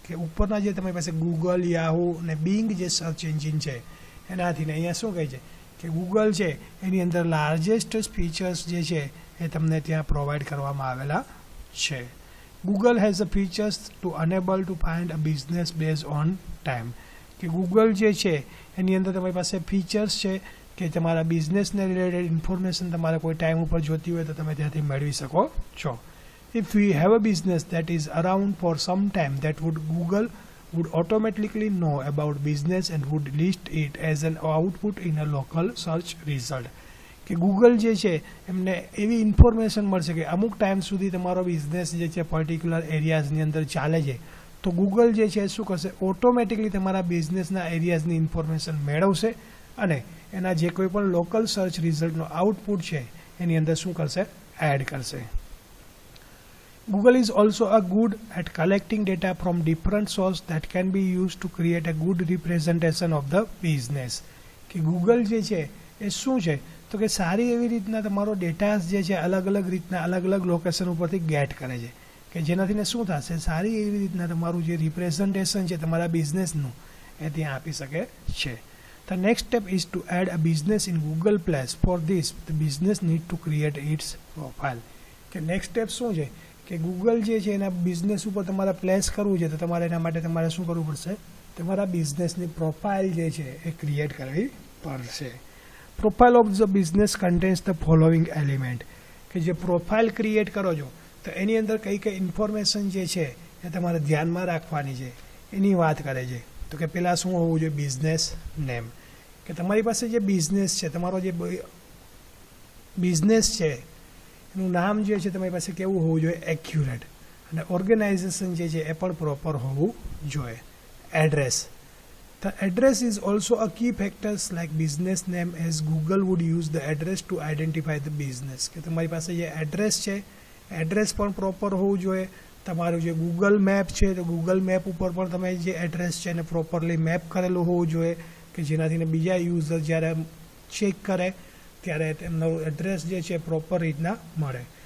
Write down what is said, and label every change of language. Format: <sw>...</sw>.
<gu>કે ઉપરના જે તમારી પાસે ગૂગલ, યાહુ અને બિંગ જે સર્ચ એન્જિન છે એનાથીને અહીંયા શું કહે છે કે ગૂગલ છે એની અંદર લાર્જેસ્ટ ફીચર્સ જે છે એ તમને ત્યાં પ્રોવાઈડ કરવામાં આવેલા છે.</gu> <en>Google has a features to enable to find a business base on time.</en> <gu>કે ગૂગલ જે છે એની અંદર તમારી પાસે ફીચર્સ છે કે તમારા બિઝનેસને રિલેટેડ ઇન્ફોર્મેશન તમારે કોઈ ટાઈમ ઉપર જોતી હોય તો તમે ત્યાંથી મેળવી શકો છો.</gu> <en>If we have a business that is around for some time, that would Google would automatically know about business and would list it as an output in a local search result.</en> <gu>કે Google જે છે એમને એવી information મળશે કે અમુક time સુધી તમારો બિઝનેસ જે છે પર્ટિક્યુલર એરિયાઝની અંદર ચાલે છે, તો ગૂગલ જે છે શું કરશે, ઓટોમેટિકલી તમારા બિઝનેસના એરિયાઝની ઇન્ફોર્મેશન મેળવશે અને એના જે કોઈ પણ લોકલ સર્ચ રિઝલ્ટનો આઉટપુટ છે એની અંદર શું કરશે, એડ કરશે.</gu> <en>Google is also a good at collecting data from different sources that can be used to create a good representation of the business.</en> <gu>કે ગૂગલ જે છે એ શું છે તો કે સારી એવી રીતના તમારો ડેટા જે છે અલગ અલગ રીતના અલગ અલગ લોકેશન ઉપરથી ગેટ કરે છે કે જેનાથી શું થશે, સારી એવી રીતના તમારું જે રિપ્રેઝન્ટેશન છે તમારા બિઝનેસનું એ ત્યાં આપી શકે છે.</gu> <en>The next step is to add a business in Google Plus. For this, the business need to create its profile.</en> <gu>કે નેક્સ્ટ સ્ટેપ શું છે કે ગૂગલ જે છે એના બિઝનેસ ઉપર તમારે પ્લેસ કરવું છે તો તમારે એના માટે તમારે શું કરવું પડશે, તમારા બિઝનેસની પ્રોફાઇલ જે છે એ ક્રિએટ કરવી પડશે.</gu> <en>Profile of the business contains the following element.</en> <gu>કે જે પ્રોફાઇલ ક્રિએટ કરો છો તો એની અંદર કઈ કઈ ઇન્ફોર્મેશન જે છે એ તમારે ધ્યાનમાં રાખવાની છે એની વાત કરે છે. તો કે પહેલાં શું હોવું જોઈએ, બિઝનેસ નેમ. કે તમારી પાસે જે બિઝનેસ છે, તમારો જે બિઝનેસ છે એનું નામ જે છે તમારી પાસે કેવું હોવું જોઈએ, એક્યુરેટ. અને ઓર્ગેનાઇઝેશન જે છે એ પણ પ્રોપર હોવું જોઈએ. Address.</gu> <en>The address is also a key factor like business name, as Google would use the address to identify the business.</en> <gu>કે તમારી પાસે જે એડ્રેસ છે, એડ્રેસ પણ પ્રોપર હોવું જોઈએ. તમારું જે ગૂગલ મેપ છે તો ગૂગલ મેપ ઉપર પણ તમે જે એડ્રેસ છે એને પ્રોપરલી મેપ કરેલું હોવું જોઈએ કે જેનાથી બીજા યુઝર જ્યારે ચેક કરે ત્યારે તેમનો એડ્રેસ જે છે પ્રોપર રીતના મળે.</gu>